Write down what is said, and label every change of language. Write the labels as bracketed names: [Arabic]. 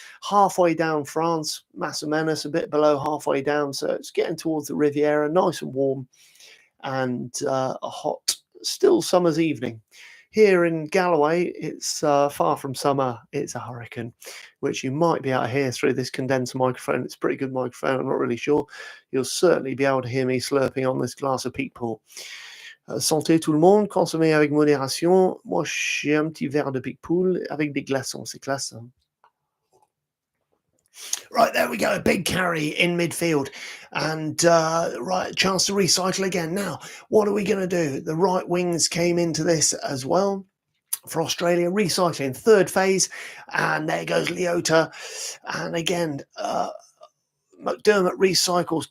[English] Halfway down France, Masamenas, a bit below halfway down, so it's getting towards the Riviera, nice and warm, and a hot, still summer's evening. Here in Galloway, it's far from summer, it's a hurricane, which you might be able to hear through this condenser microphone. It's a pretty good microphone, I'm not really sure. You'll certainly be able to hear me slurping on this glass of peat pool. [French] Santé tout le monde, consommez avec modération. Moi, j'ai un petit verre de peat pool avec des glaçons, c'est classe. [English] Right, there we go, a big carry in midfield, and right, chance to recycle again. Now, what are we going to do? The right wings came into this as well for Australia, recycling, third phase, and there goes Leota, and again, McDermott recycles.